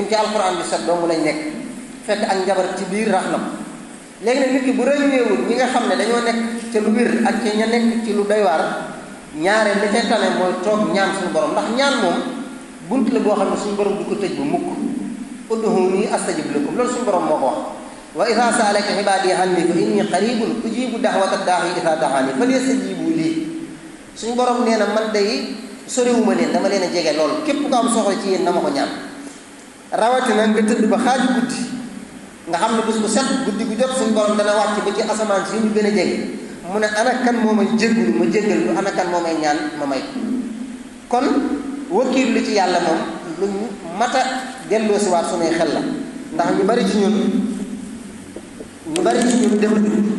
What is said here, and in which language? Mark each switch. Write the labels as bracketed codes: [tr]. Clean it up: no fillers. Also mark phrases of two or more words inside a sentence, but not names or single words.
[wo] ci alxuraan bi set dong lañ nekk fekk ak njabar ci biir rax na ko léegi nag nit ki bu ràññeewul ñi nga xam ne dañoo nekk ca lu wér ak ca ña nekk ci lu doy waar ñaare li ca tane mooy toog ñaan suñu borom ndax ñaan moom bunt la boo xam ne suñu borom du ko tëj ba mukk [ar] ادعوني أستجب لكم [wo] loolu suñu borom moo ko wax [ar] وإذا سألك عبادي عني فإني قريب أجيب دعوة الداع إذا دعان فليستجيبوا لي [wo] suñu borom nee na man day soriwuma leen dama leen a jege loolu képp ko am soxla ci yéen na ma ko ñaan rawatina nga tëdd ba xaaju guddi nga xam ne bés bu set guddi gu jot suñu borom dana wàcc ba ci asamaan si ñu gën a jege mu ne ana kan moo may jéggul ma jéggal lu ana kan moo may ñaan ma may kon wakkiil lu ci yàlla moom lu mat a delloo si waat suñuy xel la ndax ñu bari ci ñun defuñu